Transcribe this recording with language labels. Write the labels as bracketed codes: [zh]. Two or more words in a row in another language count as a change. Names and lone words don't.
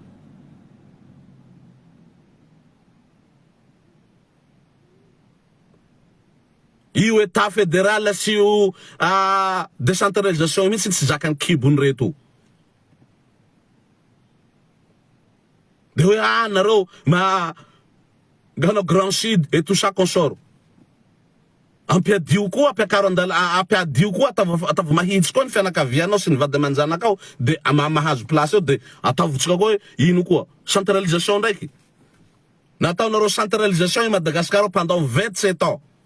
[mg] io [fr] état fédéral [mg] sy io décentralisation mihitsy tsy zakany kibony reto de hoe nareo ganao Grand Sud [fr] et tout ça consort [mg] ampiadio koa ampiadio koa atavo mahitsy koa ny fianakavianao sy ny vady amanjanakao de mahazo place eo de atavotsika koa ino koa centralisation ndraiky nataonareo centralisation i Madagascar [fr] pendant 27 ans